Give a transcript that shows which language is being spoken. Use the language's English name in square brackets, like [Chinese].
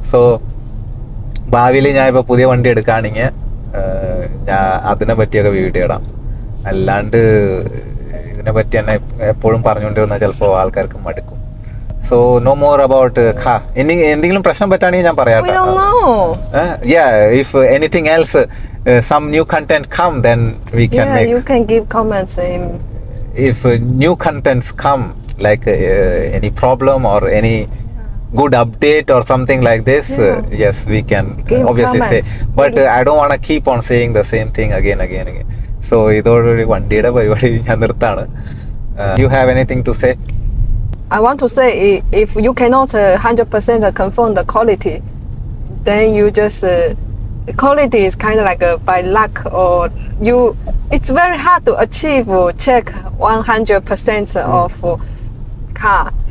[Malayalam] So ഭാവിയിൽ ഞാൻ ഇപ്പോൾ പുതിയ വണ്ടി എടുക്കുകയാണെങ്കിൽ ഞാൻ അതിനെ പറ്റിയൊക്കെ വീഡിയോ ഇടാം. അല്ലാണ്ട് ഇതിനെ പറ്റി തന്നെ എപ്പോഴും പറഞ്ഞുകൊണ്ടിരുന്നാൽ ചിലപ്പോൾ ആൾക്കാർക്ക് മടുക്കും. [English] So no more about car. [Malayalam] എന്തെങ്കിലും പ്രശ്നം പറ്റാണെങ്കിൽ ഞാൻ പറയാം. [English] We don't know. Yeah, if anything else, some new content come, then we can make. You can give comments. If new contents come, like any problem or any good update or something like this, yes, we can give obviously comments. say. But I don't want to keep on saying the same thing again. So [Malayalam] ഇതോടുകൂടി വണ്ടിയുടെ പരിപാടി ഞാൻ നിർത്താണ്. [English] You have anything to say? I want to say, if you cannot 100% confirm the quality, then you just quality is kind of like by luck, or it's very hard to achieve check 100% of car.